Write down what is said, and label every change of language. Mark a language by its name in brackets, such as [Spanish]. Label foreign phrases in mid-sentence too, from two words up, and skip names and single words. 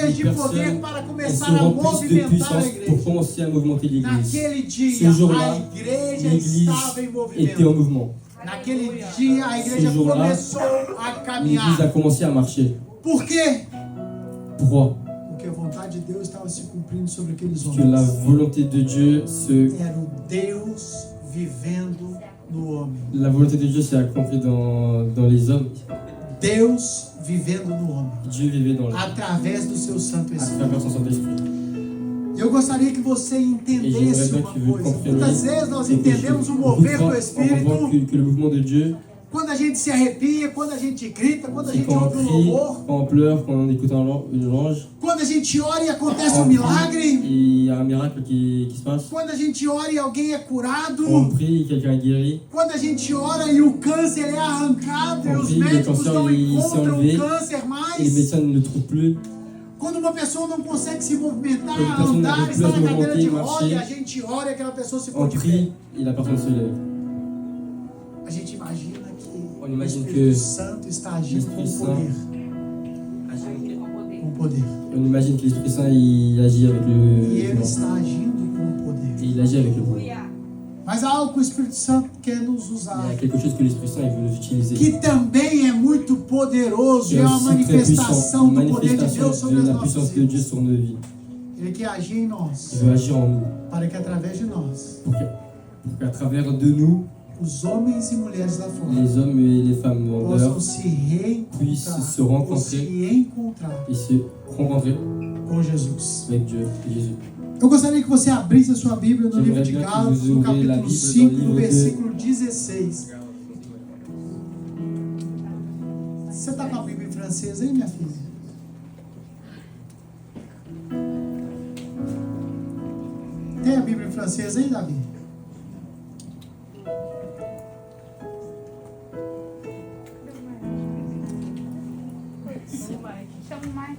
[French] Les [Portuguese] de poder [French] personnes [Portuguese] para [French] elles se [Portuguese] começar a [French] remplissent de [Portuguese] movimentar a [French] puissance pour [Portuguese] igreja. [French] commencer à mouvementer l'Église. [Portuguese] Naquele dia, [French] Ce jour-là, [Portuguese] a igreja [French] l'Église [Portuguese] estava em [French] était en [Portuguese] movimento. [French] mouvement. [Portuguese] Naquele dia, a igreja [French] Ce jour-là, [Portuguese] começou a [French] L'Église a [Portuguese] caminhar. [French] commencé à marcher. [Portuguese] Por quê? [French] Pourquoi? [Portuguese] Porque a vontade de Deus estava se cumprindo sobre aqueles [French] Parce que la [Portuguese] homens. [French] volonté de Dieu [Portuguese] Era o Deus vivendo no homem. [French] la volonté de Dieu s'est accomplie dans les hommes. [Portuguese] Deus vivendo no homem. [French] Dieu vivait dans l'homme [Portuguese] Através do seu Santo [French] à [Portuguese] Espírito. [French] travers son Saint-Esprit. [Portuguese] Eu gostaria que você entendesse [French] Et [Portuguese] uma [French] j'aimerais bien que vous [Portuguese] coisa. [French] compreniez [Portuguese] Muitas vezes nós [French] quelque [Portuguese] entendemos [French] chose. [Portuguese] o [French] Beaucoup de [Portuguese] mover [French] fois, [Portuguese] do [French] on comprend [Portuguese] Espírito [French] que le mouvement de Dieu [Portuguese] Quando a gente se arrepia, quando a gente grita, quando a [French] C'est [Portuguese] gente [French] quand on [Portuguese] ouve um [French] crie, [Portuguese] louvor, [French] quand on pleure, quand on écoute une louange. [Portuguese] quando a gente ora e acontece [French] On [Portuguese] um [French] prie, [Portuguese] milagre, [French] et il y a un miracle qui se passe. [Portuguese] quando a gente ora e alguém é curado, [French] On prie, quelqu'un est guéri. [Portuguese] quando a gente ora e o câncer é arrancado e [French] On [Portuguese] os [French] prie, le [Portuguese] médicos [French] cancer, [Portuguese] não [French] il s'est [Portuguese] encontram [French] enlevé, [Portuguese] o câncer [French] Et les [Portuguese] mais, [French] médecins ne le trouvent plus. [Portuguese] quando uma pessoa não consegue se movimentar, Quando a pessoa não andar, consegue está na se cadeira de movimentar, roda e a [French] marcher, [Portuguese] gente ora e aquela pessoa se [French] On [Portuguese] põe de pé. [French] prie et la personne se lève. [Portuguese] A gente imagina que [French] On [Portuguese] o [French] imagine [Portuguese] Espírito [French] que [Portuguese] Santo está agindo com [French] l'Esprit [Portuguese] poder. Com poder. [French] On imagine que l'Esprit Saint il agit avec [Portuguese] E [French] le [Portuguese] ele está agindo com [French] et [Portuguese] poder. [French] il agit avec le pouvoir. [Portuguese] Mas há algo que o Espírito Santo quer nos [French] Il y [Portuguese] usar, [French] a quelque chose que l'Esprit Saint il veut nous utiliser. [Portuguese] que também é muito poderoso, [French] C'est [Portuguese] é uma [French] aussi très [Portuguese] manifestação [French] puissant, une [Portuguese] do poder de [French] manifestation [Portuguese] Deus sobre [French] de [Portuguese] as [French] la [Portuguese] nossas [French] puissance de Dieu [Portuguese] vidas. [French] sur nos vies. [Portuguese] Ele quer agir em nós, [French] Il veut agir en nous [Portuguese] para que através de nós, [French] pour qu'à travers de nous, [Portuguese] os homens e mulheres lá fora [French] les hommes et les femmes en [Portuguese] possam [French] dehors [Portuguese] se reencontrar, [French] puissent se [Portuguese] ou [French] rencontrer [Portuguese] se encontrar [French] et se rencontrer [Portuguese] com Jesus. [French] avec Dieu et Jésus. [Portuguese] Eu gostaria que você abrisse a sua Bíblia no livro de [French] J'aimerais bien que [Portuguese] Gálatas, [French] vous [Portuguese] no [French] ouvriez la [Portuguese] capítulo [French] Bible [Portuguese] 5, [French] dans le [Portuguese] no [French] livre de- [Portuguese] versículo 16. Você está com a Bíblia em francês aí, minha filha? Tem a Bíblia em francês aí, Davi? Chama o Mike.